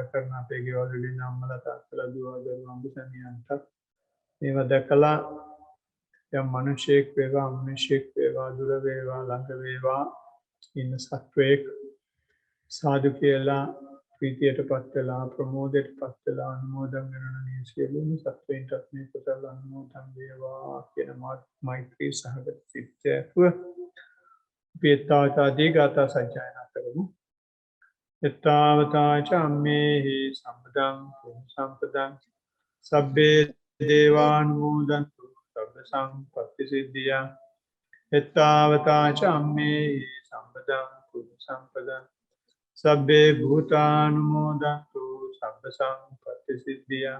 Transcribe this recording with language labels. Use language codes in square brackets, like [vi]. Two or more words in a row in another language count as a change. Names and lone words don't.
[si] කරන අපේ ගෙවල් වලින් අම්මලා තාත්තලා දුව දරුවන්ට සැමියන්ට මේවා දැකලා යම් මිනිසෙක් වේවා අමනුෂ්‍යෙක් වේවා දුර වේවා ළඟ වේවා ඉන්න සත්වයක් සාදු කියලා ප්‍රීතියටපත් වෙලා ප්‍රමෝදයටපත් වෙලා අනුමෝදන් වෙන මේ සියලුම සත්වයන්ට මේ කුසල අනුමෝදන් වේවා කියන මෛත්‍රී සහගත සිතේව පියතාවතාදී ගාථා සජ්ජායනා කරමු. [pi] එත්තාවතා ච අම්මේහි සම්පදං පුඤ්ඤ සම්පදං සබ්බේ දේවානුමෝදන්තු සබ්බ සම්පත්ති සිද්ධියා. එත්තාවතා ච අම්මේහි සම්පදං පුඤ්ඤ සම්පදං සබ්බේ භූතානුමෝදන්තු සබ්බ සම්පත්ති සිද්ධියා.